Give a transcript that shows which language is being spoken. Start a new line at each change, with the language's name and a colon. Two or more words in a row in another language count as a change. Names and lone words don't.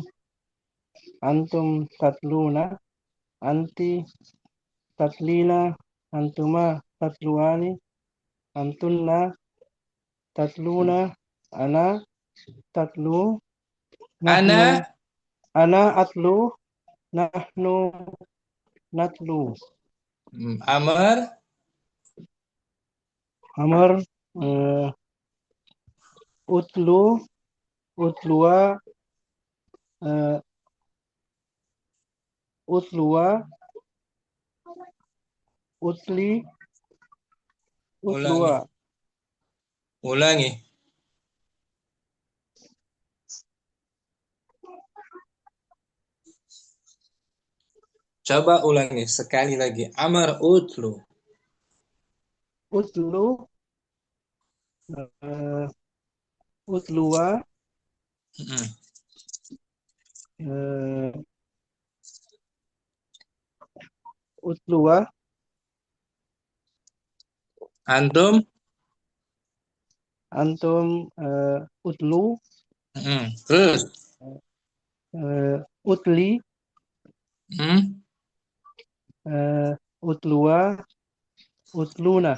Arabic: أنتم تتلون. أنتِ تتلين. أنتما تتلوان. أنتن تتلون. أنا تتلو. نحن أنا أتلو. نحن نتلو. Amar أمر اتلُ. اتلوا. اتلوا. اتلي. اتلوا.
Indonesian: ulangi. Coba ulangi sekali lagi.
Arabic: أمر اتلُ. اتلُ. اتلوا. Utlua. Antum أنتم اتلُ.
Indonesian: terus
Arabic: اتلي. اتلوا. اتلونَ.